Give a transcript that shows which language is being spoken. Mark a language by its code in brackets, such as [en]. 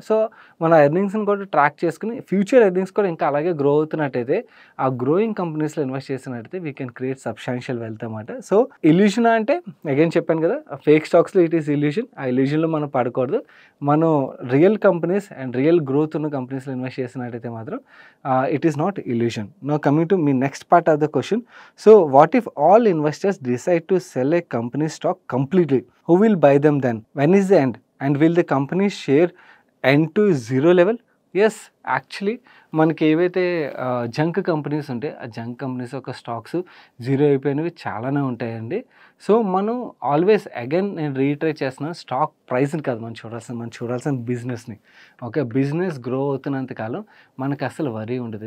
[te] So, మన ఎర్నింగ్స్‌ని కూడా track చేసుకొని ఫ్యూచర్ ఎర్నింగ్స్ కూడా ఇంకా అలాగే గ్రో అవుతున్నట్టయితే, ఆ గ్రోయింగ్ కంపెనీస్‌లో ఇన్వెస్ట్ చేసినట్టయితే [en] we can create substantial wealth [te] అన్నమాట. సో, ఇల్యూషనా అంటే అగైన్ చెప్పాను కదా! ఫేక్ స్టాక్స్‌లో [en] It is illusion. [te] ఆ ఇల్యూషన్‌లో మనం పడకూడదు. మనం real companies and real growth ఉన్న కంపెనీస్‌లో ఇన్వెస్ట్ చేసినట్టయితే మాత్రం [en] It is not illusion. Now coming to me next part of the question. So, what if all investors decide to sell a company stock completely? Who will buy them then? When is the end? And will the company share end to zero level? [te] Yes, actually మనకి ఏవైతే junk companies ఉంటాయి, ఆ junk companies యొక్క stocks zero అయిపోయినవి చాలానే ఉంటాయండి. So, మనం always again నేను retreat చేస్తున్నాను, స్టాక్ ప్రైస్ని కాదు మనం చూడాల్సిన బిజినెస్ని. ఓకే, బిజినెస్ గ్రో అవుతున్నంత కాలం మనకు అసలు వరీ ఉండదు.